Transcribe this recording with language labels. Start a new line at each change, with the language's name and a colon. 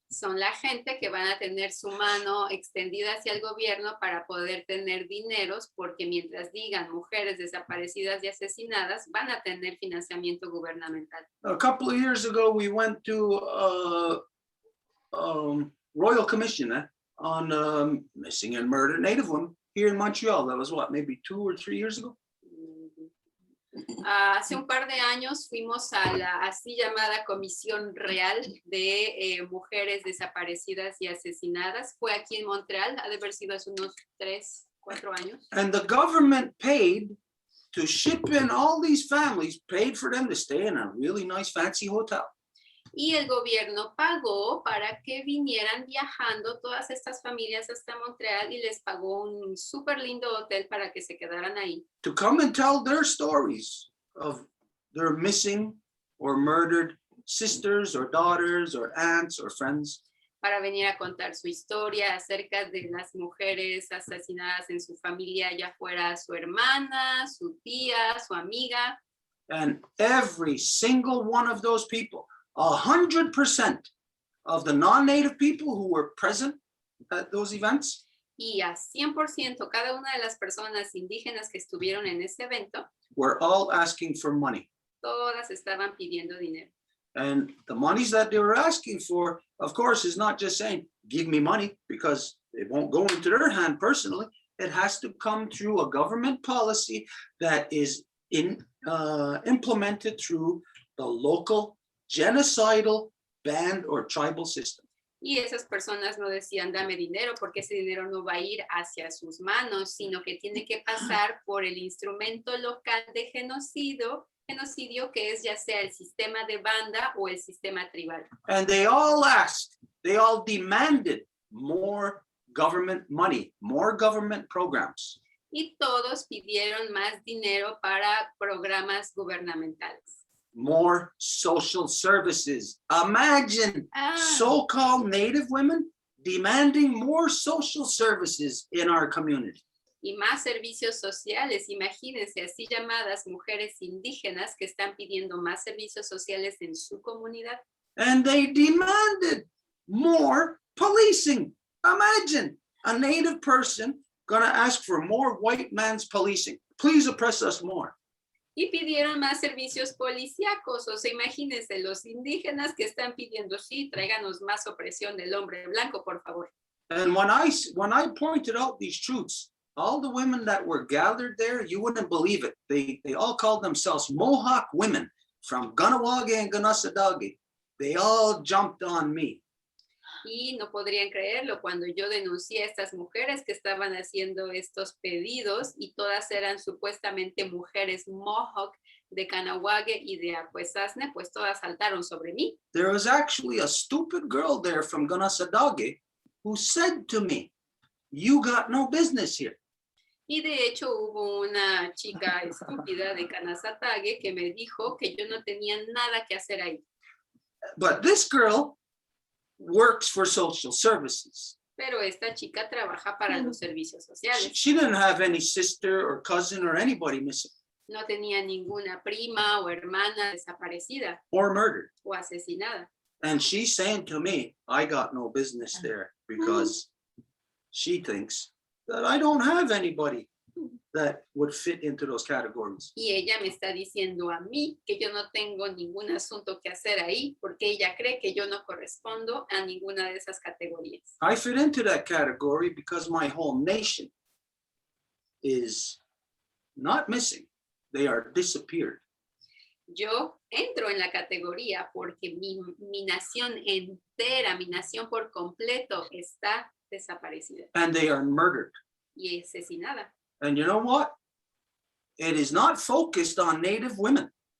Spanish: son la gente que van a tener su mano extendida hacia el gobierno para poder tener dineros, porque mientras digan mujeres desaparecidas y asesinadas, van a tener financiamiento gubernamental.
English: A couple of years ago, we went to Royal Commission on missing and murdered Native women here in Montreal. That was what, maybe 2 or 3 years ago?
Spanish: Hace un par de años fuimos a la así llamada Comisión Real de Mujeres Desaparecidas y Asesinadas. Fue aquí en Montreal, ha de haber sido hace unos 3, 4 años.
English: And the government paid to ship in all these families, paid for them to stay in a really nice fancy hotel.
Spanish: Y el gobierno pagó para que vinieran viajando todas estas familias hasta Montreal y les pagó un súper lindo hotel para que se quedaran ahí.
English: To come and tell their stories of their missing or murdered sisters or daughters or aunts or friends.
Spanish: Para venir a contar su historia acerca de las mujeres asesinadas en su familia, ya fuera su hermana, su tía, su amiga.
English: And every single one of those people, 100% of the non-native people who were present at those events,
Spanish: Y a 100% cada una de las personas indígenas que estuvieron en ese evento,
English: were all asking for money.
Spanish: todas estaban pidiendo dinero.
English: And the monies that they were asking for, of course, is not just saying, give me money, because it won't go into their hand personally. It has to come through a government policy that is implemented through the local genocidal band or tribal system.
Spanish: Y esas personas no decían, dame dinero, porque ese dinero no va a ir hacia sus manos, sino que tiene que pasar por el instrumento local de genocidio, que es ya sea el sistema de banda o el sistema tribal.
English: And they all asked, they all demanded more government money, more government programs.
Spanish: Y todos pidieron más dinero para programas gubernamentales.
English: More social services. Imagine so-called Native women demanding more social services in our community.
Spanish: Y más servicios sociales, imagínense, así llamadas mujeres indígenas que están pidiendo más servicios sociales en su comunidad.
English: And they demanded more policing. Imagine a Native person gonna ask for more white man's policing. Please oppress us more.
Spanish: Y pidieron más servicios policíacos, o sea, imagínense, los indígenas que están pidiendo, sí, tráiganos más opresión del hombre blanco, por favor.
English: And when I pointed out these truths, all the women that were gathered there, you wouldn't believe it. They all called themselves Mohawk women from Ganawage and Ganassadagi. they all jumped on me.
Spanish: Y no podrían creerlo cuando yo denuncié a estas mujeres que estaban haciendo estos pedidos y todas eran supuestamente mujeres Mohawk de Kahnawake y de Akwesasne, pues todas saltaron sobre mí.
English: There was actually a stupid girl there from Ganasadage who said to me, "You got no business here."
Spanish: Y de hecho hubo una chica estúpida de Kanasatage que me dijo que yo no tenía nada que hacer ahí.
English: But this girl works for social services.
Spanish: Pero esta chica trabaja para los servicios sociales.
English: She didn't have any sister or cousin or anybody missing
Spanish: No tenía ninguna prima o hermana desaparecida
English: or murdered.
Spanish: o asesinada.
English: And she's saying to me, I got no business there because she thinks that I don't have anybody that would fit into those categories.
Spanish: Y ella me está diciendo a mí que yo no tengo ningún asunto que hacer ahí porque ella cree que yo no correspondo a ninguna de esas categorías.
English: I fit into that category because my whole nation is not missing. They are disappeared.
Spanish: Yo entro en la categoría porque mi nación entera, mi nación por completo está desaparecida
English: And they are murdered.
Spanish: y asesinada.
English: And you know what? It is not focused on Native women